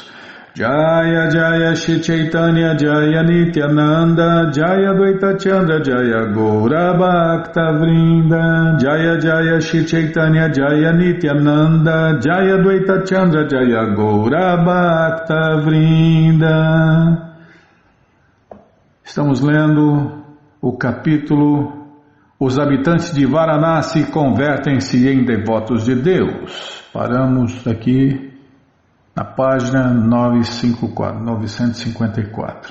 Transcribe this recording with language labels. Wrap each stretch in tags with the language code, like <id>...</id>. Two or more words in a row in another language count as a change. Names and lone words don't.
<sa>जय जय श्री चैतन्य जय नित्यानन्द जय द्वैत चन्द्र जय गौर भक्त वृन्द जय जय श्री चैतन्य जय नित्यानन्द जय द्वैत चन्द्र जय गौर भक्त वृन्द.</sa> <pt>Estamos lendo o capítulo Os habitantes de Varanasi convertem-se em devotos de Deus. Paramos aqui na página 954.</pt>